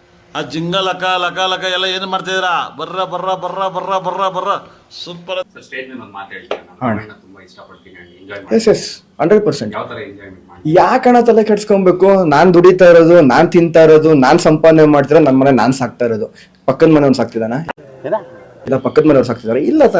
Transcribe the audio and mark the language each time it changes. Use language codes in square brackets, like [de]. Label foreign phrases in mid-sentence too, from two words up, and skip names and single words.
[kn] ಆ ಜಿಂಗ ಲಕ ಲಕ ಲಕ ಎಲ್ಲ ಏನು ಮಾಡ್ತಿದ್ದೀರಾ? ಬರ್ರ ಬರ್ರ ಬರ್ರ ಬರ್ರ ಬರ್ರ ಬರ್ರ ಸೂಪರ್. ಸ್ಟೇಜ್ ಮೇಲೆ ಒಂದು ಮಾತು ಹೇಳ್ತೀನಿ, ನಾನು ತುಂಬಾ ಇಷ್ಟಪಡ್ತೀನಿ, ಎಂಜಾಯ್ [en] yes yes 100%. [kn] ಯಾವ ತರ ಎಂಜಾಯ್ಮೆಂಟ್ ಮಾಡಿ ಯಾಕಣ ತಲೆ ಕೆಡ್ಸ್ಕೊಬೇಕು? ನಾನ್ ದುಡಿತಾ ಇರೋದು, ನಾನ್ ತಿಂತಾ ಇರೋದು, ನಾನ್ ಸಂಪಾದನೆ ಮಾಡ್ತಿರೋ, ನನ್ನ ಮನೆ ನಾನ್ ಸಾಕ್ತಾ ಇರೋದು. ಪಕ್ಕದ ಮನೆಯವ್ನು ಸಾಕ್ತಿದಾನ? ಇಲ್ಲ, ಪಕ್ಕದ ಮನೆಯವ್ರು ಸಾಕ್ತಿದಾರೆ? ಇಲ್ಲ ತಾನೆ.